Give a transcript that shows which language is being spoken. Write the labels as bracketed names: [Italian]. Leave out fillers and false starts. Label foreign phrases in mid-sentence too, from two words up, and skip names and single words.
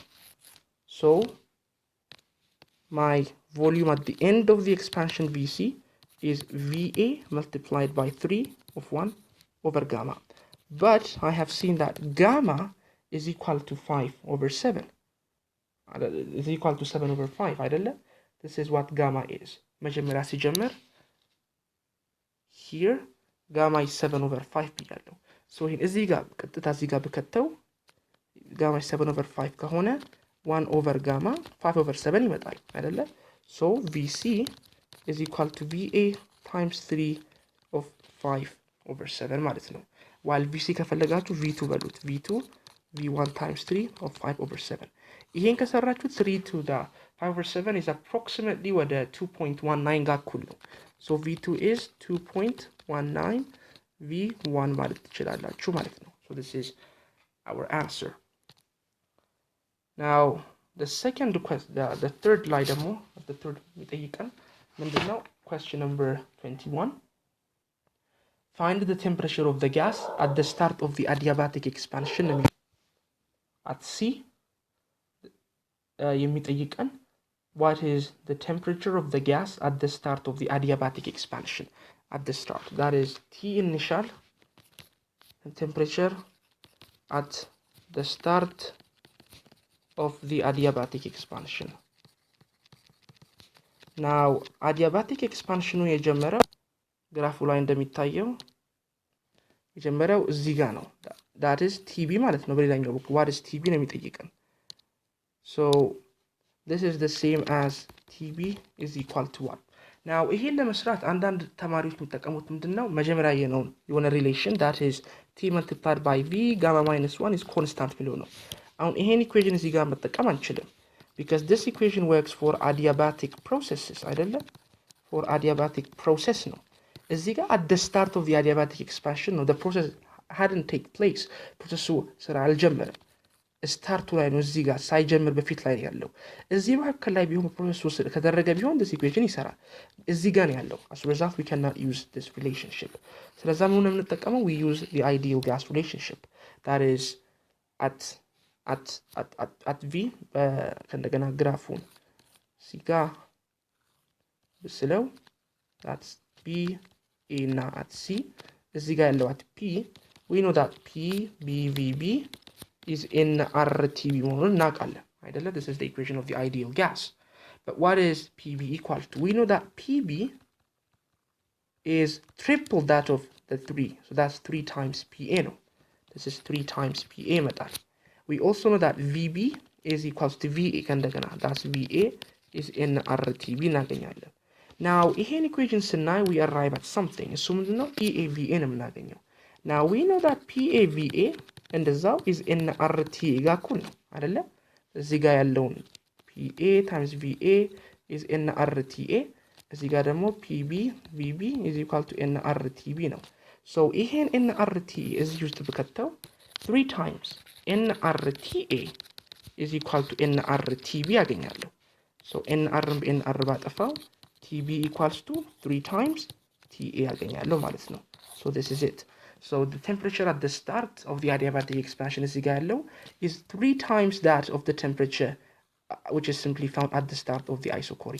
[English] So my volume at the end of the expansion VC is VA multiplied by 3 of 1 over gamma. But I have seen that gamma is equal to 5 over 7. Is equal to 7 over 5 አይደለ? This is what gamma is. [Amharic] መጀመሪያ ሲጀምር [English] here gamma is 7 over 5 ብያለሁ. So [Amharic] ይሄን እዚህ ጋር ቀጥታ እዚህ ጋር በከተው [English] gamma is 7 over 5 ከሆነ 1 over gamma 5 over 7 [Amharic] ይመጣል አይደለ? [English] So VC is equal to VA times 3 of 5 over 7 [Amharic] ማለት ነው. [English] While VC ከፈለጋችሁ V2 በሉት. V2 V1 times 3 of 5 over 7. [Amharic] ይሄን ከሰራችሁት [English] 3 to the 5 over 7 is approximately [Amharic] ወደ 2.19 ጋር እኩል ነው. [English] So V2 is 2.19 V1 [Amharic] ማለት ትችላላችሁ ማለት ነው. [English] So this is our answer. Now the second question, the third [Amharic] ላይ ደግሞ [English] the third [Amharic] የሚጠይቀን ምንድነው? [English] Question number 21. Find the temperature of the gas at the start of the adiabatic expansion. At C, የሚጠይቀን what is the temperature of the gas at the start of the adiabatic expansion? At the start, that is T initial temperature at the start of the adiabatic expansion. Now adiabatic expansion [Amharic] የጀመረው ግራፉ ላይ እንደሚታየው የጀመረው እዚህ ጋር ነው. [English] that is TB [Amharic] ማለት ነው በሌላኛው በኩል [English] what is TB [Amharic] ነው የሚጠይቀን. [English] So this is the same as TB is equal to 1. [Amharic] Now ይሄን ለመስራት አንዳንድ ተማሪዎች የሚጠቀሙት ምንድነው? መጀመሪያ የሆነ [English] relation that is T multiplied by V gamma minus 1 is constant [Amharic] ብለው ነው. አሁን ይሄን equation እዚህ ጋር መጠቀም አንችልም [English] because this equation works for adiabatic processes [Amharic] አይደለም? [English] for adiabatic process ነው. [Amharic] እዚህ ጋር [English] at the start of the adiabatic expansion ነው. the process hadn't take place. [Amharic] ፕሮሰሱ ስራ አልጀመረም. ስታርቱ ላይ ነው እዚህ ጋር ሳይጀምር በፊት ላይ ያለው. እዚህ መካከል ላይ ቢሆን ፕሮሰሱ ከተደረገ ቢሆን [English] this equation [Amharic] ይሰራል. እዚህ ጋር ነው ያለው. [English] as a result we cannot use this relationship. [Amharic] ስለዚህ ምን ነው የምንጠቀመው? [English] we use the ideal gas relationship that is at V [Amharic] ከእንደገና ግራፉን እዚህ ጋር ብስለው [English] that's B A እና at C [Amharic] እዚህ ጋር ያለው [English] at P we know that P B V B is nRTB [Amharic] መሆኑን እናውቃለን አይደለ? [English] This is the equation of the ideal gas. But what is PB equal to? We know that PB is triple that of the 3. So that's 3 times PA ነው. This is 3 times PA ይመጣል. We also know that VB is equals to VA ከእንደገና that's VA is nRTB እናገኛለን። Now ይሄን equation ስናይ we arrive at something. [Amharic] እሱ ምንድነው? PAVA ነው የምናገኘው። [English] Now we know that PAVA [Amharic] እንደዛው [English] is nRTA [Amharic] ጋር እኩል ነው አይደለ? እዚህ ጋር ያለውን [English] PA times VA is nRTA [Amharic] እዚህ ጋር ደግሞ [English] PB VB is equal to nRTB [Amharic] ነው። So ይሄን nRTA እዚህ ውስጥ ብከተው [English] 3 times nRTA is equal to nRTB [Amharic] ያገኛለሁ። So nR በnR ባጠፋው [English] TB equals to 3 times TA [Amharic] ያገኛለሁ ማለት ነው። [English] So this is it. So the temperature at the start of the adiabatic expansion is equal is 3 times that of the temperature which is simply found at the start of the isochoric.